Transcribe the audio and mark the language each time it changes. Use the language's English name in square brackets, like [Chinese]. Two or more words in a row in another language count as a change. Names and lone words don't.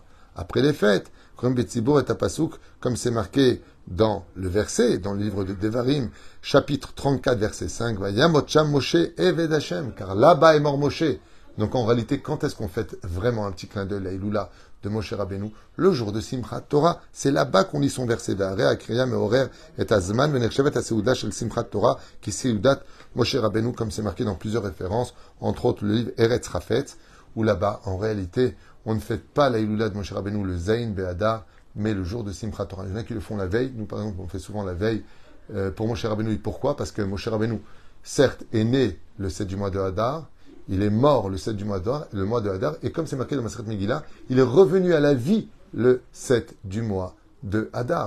[French] Après les fêtes, comme Betzibour et Tapasouk, comme c'est marqué dans le verset, dans le livre de Devarim, chapitre 34, verset 5, [Hebrew] וימת שם משה עבד השם, [French] car là-bas est mort Moshe. Donc en réalité, quand est-ce qu'on fête vraiment un petit clin d'œil, la Iloula de Moshe Rabbeinu? Le jour de Simchat Torah. C'est là-bas qu'on lit son verset. [Hebrew] והקריאה מעוררת את הזמן ונחשבת הסעודה של שמחת תורה כי סעודת משה רבינו, [French] comme c'est marqué dans plusieurs références, entre autres le livre Eretz Rafetz, où là-bas, en réalité, on ne fête pas la Iloula de Moshe Rabbeinu le [Hebrew] ז' באדר, [French] mais le jour de Simchat Torah. Il y en a qui le font la veille. Nous, par exemple, on fait souvent la veille pour Moshe Rabbeinu. Et pourquoi? Parce que Moshe Rabbeinu, certes, est né le 7 du mois de Hadar, il est mort le 7 du mois de Hadar, et comme c'est marqué dans Maseret Megillah, il est revenu à la vie le 7 du mois de Hadar.